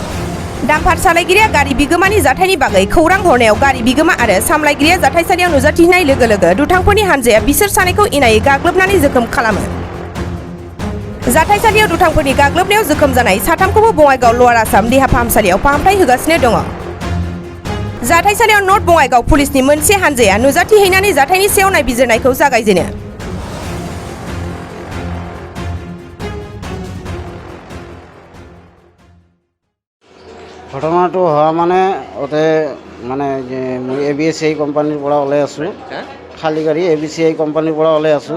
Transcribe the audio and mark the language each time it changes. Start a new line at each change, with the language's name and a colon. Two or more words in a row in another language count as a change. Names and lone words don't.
Bodo: डाम्पार सालायगिरिया गारि बिगोमानि जाथायनि बागै खौरां हरनायाव गारि बिगोमा आरो सामलायगिरिया जाथायसालियाव नुजाथिनाय लोगो लोगो दुथांफोरनि हानजाया बिसोर सानैखौ इनायै गाग्लोबनानै जोखोम खालामो। जाथायसालियाव दुथांफोरनि गाग्लोबनायाव जोखोम जानाय साथामखौबो बङाइगाव लवार आसाम देहा फाहामसालियाव फाहामथाय होगासिनो दङ। जाथायसालियाव नर्थ बङाइगाव पुलिसनि मोनसे हानजाया नुजाथिहैनानै जाथायनि सायाव नायबिजिरनायखौ जागायजेनो।
Assamese: ঘটনাটো হোৱা ওতে মই ABCI কোম্পানীৰ পৰা ওলাই আছোঁ, খালী গাড়ী ABCI কোম্পানীৰ পৰা ওলাই আছোঁ।